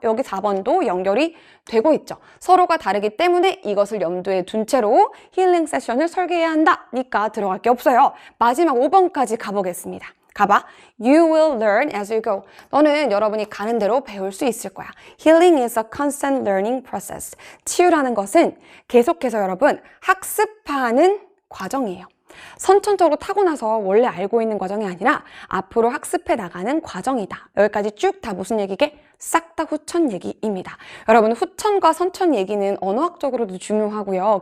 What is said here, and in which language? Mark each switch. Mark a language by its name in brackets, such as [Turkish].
[Korean] 여기 4번도 연결이 되고 있죠. 서로가 다르기 때문에 이것을 염두에 둔 채로 힐링 세션을 설계해야 한다니까 들어갈 게 없어요. 마지막 5번까지 가보겠습니다. 가봐. [English] You will learn as you go. [Korean] 너는 여러분이 가는 대로 배울 수 있을 거야. [English] Healing is a constant learning process. [Korean] 치유라는 것은 계속해서 여러분 학습하는 과정이에요. 선천적으로 타고나서 원래 알고 있는 과정이 아니라 앞으로 학습해 나가는 과정이다. 여기까지 쭉 다 무슨 얘기게? 싹 다 후천 얘기입니다. 여러분, 후천과 선천 얘기는 언어학적으로도 중요하고요.